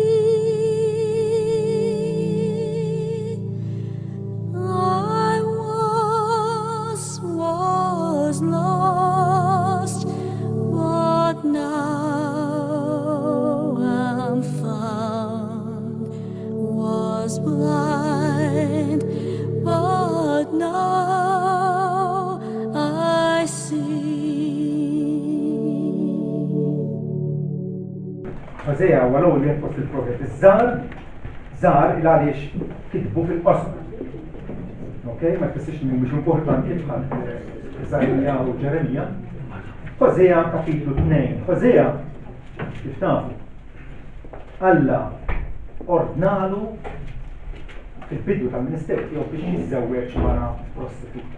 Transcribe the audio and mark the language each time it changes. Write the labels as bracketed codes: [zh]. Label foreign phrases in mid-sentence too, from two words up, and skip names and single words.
[en] I once was lost, but now I'm found. Was blind, but now I see. [mt] Hosea walau li fost il-profet iż-żar il-għaliex kitbu fil-qosma. Okay, ma tfissirx li mhux importanti bħal Iżajja u Ġeremija. Hosea kapitlu 2. Hosea kif tafu Alla ordnalu fil-bidu tal-Ministeru tiegħu biex jiżżewweġ mara prostituta.